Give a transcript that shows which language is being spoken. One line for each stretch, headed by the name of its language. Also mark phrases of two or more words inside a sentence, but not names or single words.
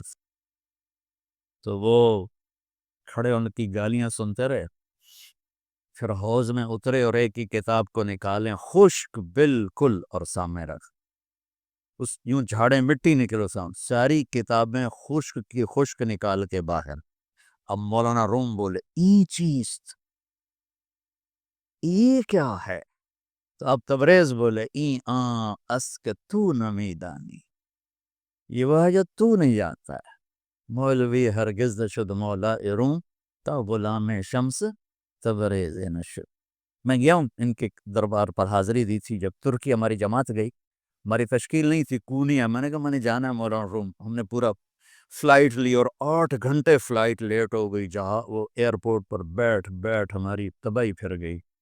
Urdu: تو وہ کھڑے ان کی گالیاں سنتے رہے، پھر حوض میں اترے اور ایک ہی کتاب کو نکالیں، خشک بالکل، اور سامنے رکھ، اس یوں جھاڑے مٹی نکلو سامنے، ساری کتابیں خشک کی خشک نکال کے باہر۔ اب مولانا روم بولے
Persian: ای چیز،
Urdu: یہ کیا ہے؟ تو اب تبریز بولے
Persian: ای آن اس کہ تو نمی دانی،
Urdu: یہ وہ ہے جو تو نہیں جانتا ہے۔
Persian: مولوی ہرگز نشد مولا روم، تا غلام شمس تبریز نشد۔
Urdu: میں گیا ہوں ان کے دربار پر، حاضری دی تھی جب ترکی ہماری جماعت گئی، ہماری تشکیل نہیں تھی، کونیا، میں نے کہا میں نے جانا ہے مولانا روم، ہم نے پورا فلائٹ لی اور 8 گھنٹے فلائٹ لیٹ ہو گئی، جہاں وہ ایئرپورٹ پر بیٹھ ہماری تباہی پھر گئی۔